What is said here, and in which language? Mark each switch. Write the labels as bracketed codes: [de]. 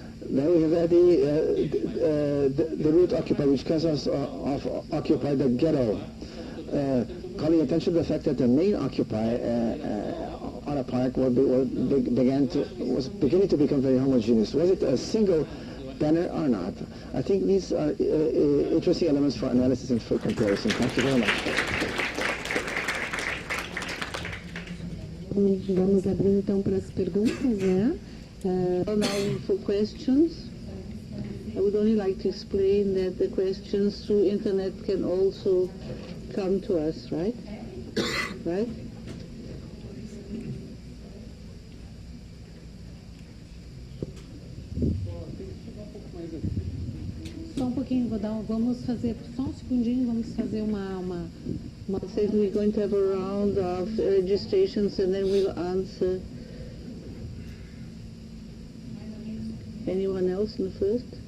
[en] Then we have the root Occupy, which comes of Occupy the ghetto, calling attention to the fact that the main Occupy on a park was beginning to become very homogeneous. Was it a single banner or not? I think these are interesting elements for analysis and for comparison. Thank you very much. [pt] Vamos abrir então para as perguntas, né? [en] Now for questions, I would only like to explain that the questions through internet can also come to us, right? Right? [pt] Só um pouquinho, vamos fazer, só um segundinho, vamos fazer uma... [en] Says we're going to have a round of registrations and then we'll answer. Anyone else in the first?